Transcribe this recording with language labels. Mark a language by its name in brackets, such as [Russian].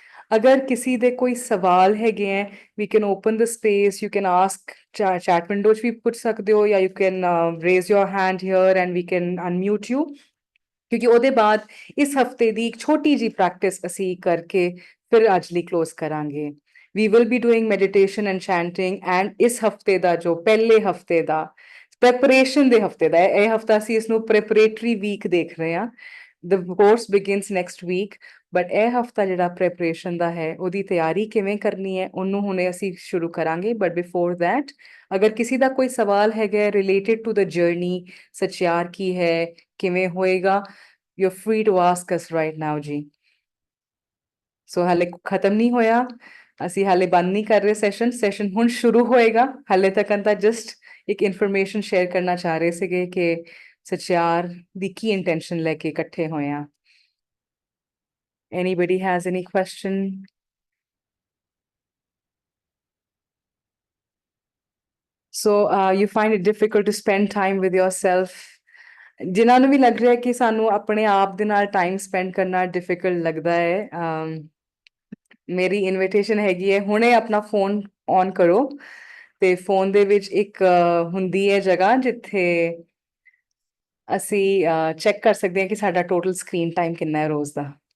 [Punjabi] अगर किसी दे कोई सवाल हैगे हैं, [English] we can open the space, you can ask chat window [Punjabi] च भी पूछ सकते हो, या [English] you can raise your hand here and we can unmute you। [Punjabi] ਕਿਉਂਕਿ ਉਹਦੇ ਬਾਅਦ ਇਸ ਹਫਤੇ ਦੀ ਇੱਕ ਛੋਟੀ ਜੀ ਪ੍ਰੈਕਟਿਸ ਅਸੀਂ ਕਰਕੇ ਫਿਰ ਅੱਜ ਲਈ ਕਲੋਜ਼ ਕਰਾਂਗੇ। [English] we will be doing meditation and chanting and [Punjabi] ਇਸ ਹਫਤੇ ਦਾ ਜੋ ਪਹਿਲੇ ਹਫਤੇ ਦਾ ਪ੍ਰੈਪਰੇਸ਼ਨ ਦੇ ਹਫਤੇ ਦਾ ਇਹ ਹਫਤਾ ਅਸੀਂ ਇਸ ਨੂੰ ਪ੍ਰੈਪਰੇਟਰੀ ਵੀਕ ਦੇਖ ਰਹੇ ਹਾਂ। [English] the course begins next week, but [Punjabi] ਇਹ ਹਫਤਾ ਜਿਹੜਾ ਪ੍ਰੈਪਰੇਸ਼ਨ ਦਾ ਹੈ ਉਹਦੀ ਤਿਆਰੀ ਕਿਵੇਂ ਕਰਨੀ ਹੈ ਉਹਨੂੰ ਹੁਣੇ ਅਸੀਂ ਸ਼ੁਰੂ ਕਰਾਂਗੇ। [English] but before that [Punjabi] ਅਗਰ ਕਿਸੇ ਦਾ ਕੋਈ ਸਵਾਲ ਹੈਗਾ [English] related to the journey, [Punjabi] ਸਚਿਆਰ ਕੀ ਹੈ, ਕਿਵੇਂ ਹੋਏਗਾ, [English] you're free to ask us right now [Punjabi] ਜੀ। ਸੋ ਹਾਲੇ ਖਤਮ ਨਹੀਂ ਹੋਇਆ, ਅਸੀਂ ਹਾਲੇ ਬੰਦ ਨਹੀਂ ਕਰ ਰਹੇ ਸੈਸ਼ਨ ਹੁਣ ਸ਼ੁਰੂ ਹੋਏਗਾ। ਹਾਲੇ ਤੱਕ ਤਾਂ ਜਸਟ ਇੱਕ ਇਨਫੋਰਮੇਸ਼ਨ ਸ਼ੇਅਰ ਕਰਨਾ ਚਾਹ ਰਹੇ ਸੀਗੇ ਕਿ ਸਚਿਆਰ ਦੀ ਕੀ ਇੰਟੈਂਸ਼ਨ ਲੈ ਕੇ ਇਕੱਠੇ ਹੋਏ ਆ। [English] Anybody has any question? So you find it difficult to spend time with yourself? [Punjabi] ਜਿਨ੍ਹਾਂ ਨੂੰ ਵੀ ਲੱਗ ਰਿਹਾ ਕਿ ਸਾਨੂੰ ਆਪਣੇ ਆਪ ਦੇ ਨਾਲ ਟਾਈਮ ਸਪੈਂਡ ਕਰਨਾ ਡਿਫਿਕਲਟ ਲੱਗਦਾ ਹੈ, ਮੇਰੀ ਇਨਵੀਟੇਸ਼ਨ ਹੈਗੀ ਹੈ ਹੁਣੇ ਆਪਣਾ ਫੋਨ ਔਨ ਕਰੋ ਤੇ ਫੋਨ ਦੇ ਵਿੱਚ ਇੱਕ ਹੁੰਦੀ ਹੈ ਜਗ੍ਹਾ ਜਿੱਥੇ ਅਸੀਂ ਚੈੱਕ ਕਰ ਸਕਦੇ ਹਾਂ ਕਿ ਸਾਡਾ ਟੋਟਲ ਸਕਰੀਨ ਟਾਈਮ ਕਿੰਨਾ ਹੈ ਰੋਜ਼ ਦਾ।